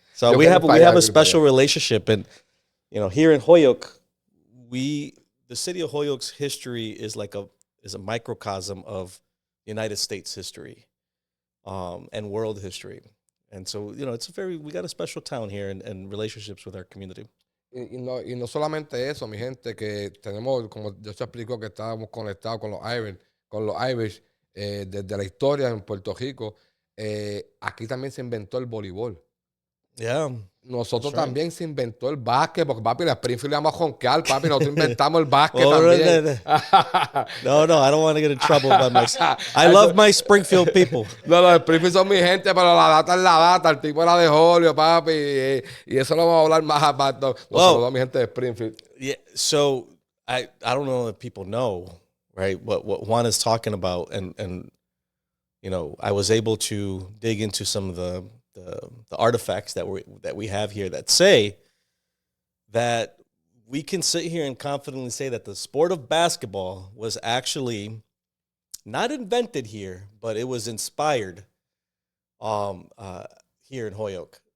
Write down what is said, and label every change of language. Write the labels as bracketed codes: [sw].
[en] So we have a special relationship, and you know, here in Holyoke, the city of Holyoke's history is a microcosm of United States history. And world history. And so, you know, we got a special town here and relationships with our community. [es] Y no solamente eso, mi gente, que tenemos, como yo te explico, que estábamos conectados con los Irish desde la historia en Puerto Rico. Aquí también se inventó el voleibol. [en] Yeah. [es] Nosotros también se inventó el básquet, porque papi, la Springfield le vamos a jonquear, papi, nosotros inventamos el básquet también. [en] No, I don't want to get in trouble by myself. I love my Springfield people. [es] No, los Springfield son mi gente, pero la data es la data, el tipo era de Holyoke, papi, y eso lo vamos a hablar más aparte. Nosotros, mi gente de Springfield. [en] Yeah, so I don't know if people know, right, what Juan is talking about, and you know, I was able to dig into some of the artifacts that we have here that say that we can sit here and confidently say that the sport of basketball was actually not invented here, but it was inspired here in Holyoke.